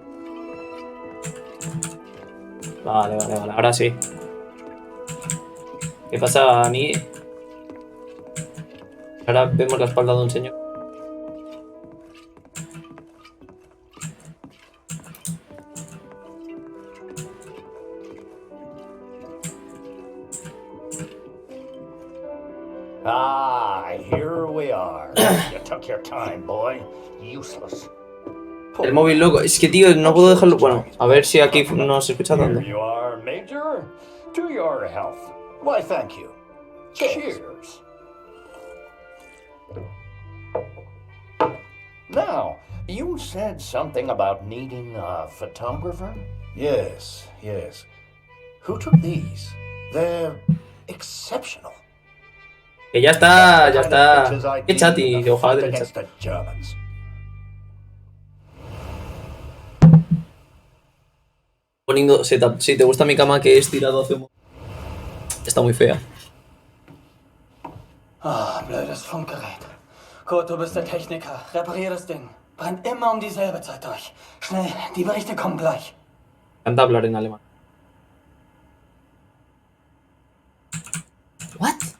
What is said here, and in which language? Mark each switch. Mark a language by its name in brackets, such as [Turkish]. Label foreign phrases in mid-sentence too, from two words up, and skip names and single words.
[Spanish] Vale. Ahora sí. ¿Qué pasa a mí? Ahora vemos la espalda de un señor. [English] Here we are. You took your time, boy. Useless. [Spanish] El móvil loco. Es que, tío, no puedo dejarlo... Bueno, a ver si aquí no se escucha tanto. [English] Here you are, Major. To your health. Why, thank you. Cheers. Now, you said something about needing a photographer? Yes. Who took these? They're exceptional. [Spanish] Que ya está. Qué chati, ojalá del chat. Poniendo setup. Si te gusta mi cama que he estirado hace un... Está muy fea. [German] Blödes Funkgerät. Kurt, du bist der Techniker. Reparier das Ding. Brennt immer um dieselbe Zeit durch. Schnell, die Berichte kommen gleich. [Spanish] Canta hablar en alemán. What?